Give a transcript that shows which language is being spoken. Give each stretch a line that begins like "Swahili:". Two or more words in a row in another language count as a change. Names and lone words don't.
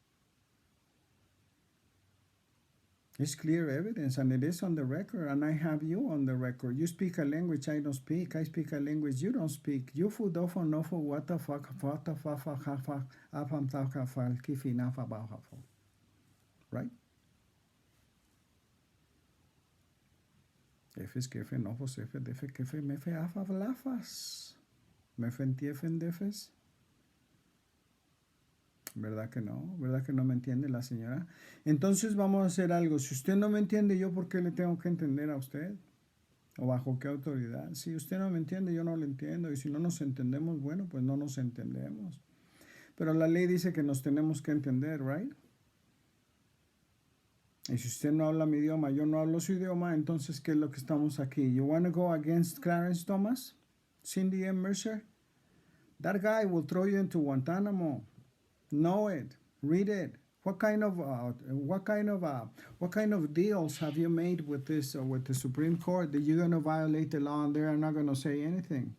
English: It's clear evidence, and it is on the record, and I have you on the record. You speak a language I don't speak. I speak a language you don't speak. You fudofo nofo what the fuck right? Efes, kefe, nofos, efe, defe, kefe, mefe, afa, lafas. Mefen, tiefen, defes.
Spanish: ¿Verdad que no? ¿Verdad que no me entiende la señora? Entonces vamos a hacer algo. Si usted no me entiende, ¿yo por qué le tengo que entender a usted? ¿O bajo qué autoridad? Si usted no me entiende, yo no le entiendo. Y si no nos entendemos, bueno, pues no nos entendemos. Pero la ley dice que nos tenemos que entender, ¿right? Y si usted no habla mi idioma, yo no hablo su idioma, entonces, ¿qué es lo que estamos aquí?
English: You want to go against Clarence Thomas? Cindy M. Mercer? That guy will throw you into Guantanamo. Know it. Read it. What kind of deals have you made with this with the Supreme Court that you're going to violate the law and they're not going to say anything?